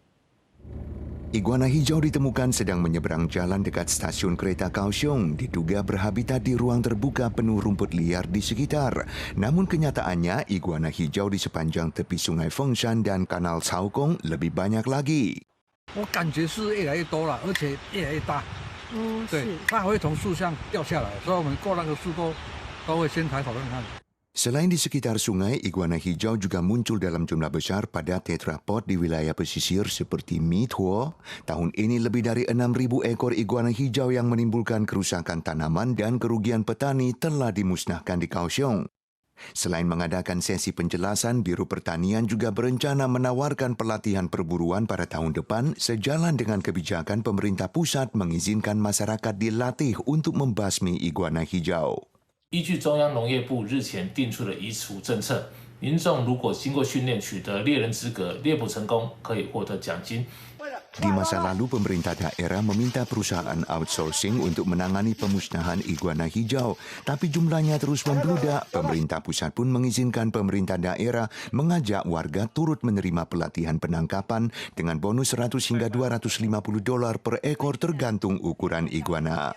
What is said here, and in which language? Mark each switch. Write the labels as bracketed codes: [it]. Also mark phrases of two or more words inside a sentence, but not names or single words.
[id] Iguana hijau ditemukan sedang menyeberang jalan dekat stasiun kereta Kaohsiung, diduga berhabitat di ruang terbuka penuh rumput liar di sekitar. Namun kenyataannya, iguana hijau di sepanjang tepi sungai Fengshan dan kanal Caokong lebih banyak lagi. [zh] 我感觉是越来越多了，而且越来越大。对，它还会从树上掉下来，所以我们过那个树都会先抬头看看。 [id] Selain di sekitar sungai, iguana hijau juga muncul dalam jumlah besar pada tetrapod di wilayah pesisir seperti Mituo. Tahun ini lebih dari 6.000 ekor iguana hijau yang menimbulkan kerusakan tanaman dan kerugian petani telah dimusnahkan di Kaohsiung. Selain mengadakan sesi penjelasan, Biro Pertanian juga berencana menawarkan pelatihan perburuan pada tahun depan sejalan dengan kebijakan pemerintah pusat mengizinkan masyarakat dilatih untuk membasmi iguana hijau. [zh] 依据中央农业部日前定出的移除政策，民众如果经过训练取得猎人资格，猎捕成功可以获得奖金。 [id] Di masa lalu, pemerintah daerah meminta perusahaan outsourcing untuk menangani pemusnahan iguana hijau. Tapi jumlahnya terus membludak. Pemerintah pusat pun mengizinkan pemerintah daerah mengajak warga turut menerima pelatihan penangkapan dengan bonus 100 hingga $250 per ekor tergantung ukuran iguana.